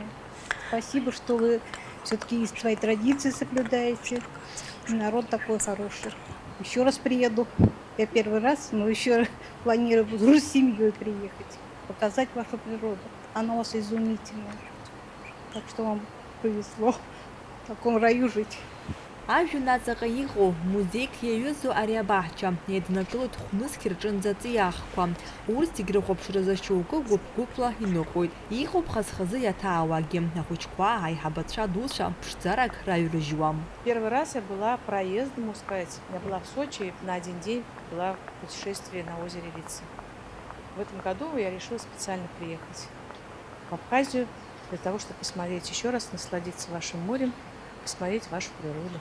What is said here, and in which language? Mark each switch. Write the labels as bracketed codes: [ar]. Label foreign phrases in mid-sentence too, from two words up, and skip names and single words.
[ru] Спасибо, что вы все-таки свои традиции соблюдаете, и народ такой хороший. Еще раз приеду. Я первый раз, но еще планирую с семьей приехать, показать вашу природу. Она у вас изумительная. Так что вам повезло в таком раю жить. [ab] Ажәҩан аҵаҟа иҟоу музеик иаҩызоу ари абаҳча еиднакылоит хәнысгьы рҿынӡа аҵиаахқәа. Урҭ зегьы рыхәаԥшразы шьоукы гәыԥ-гәыԥла иныҟәоит. Иҟоуп хаз-хазы иаҭаауагьы, ахәыҷқәа, аиҳабацәа дуцәа ԥшӡарак раҩрыжьуам. [ru] Первый раз я была проездом, можно сказать. Я была в Сочи, на один день была в путешествии на озере Вица. В этом году я решила специально приехать в Абхазию для того, чтобы посмотреть еще раз, насладиться вашим морем, посмотреть вашу природу.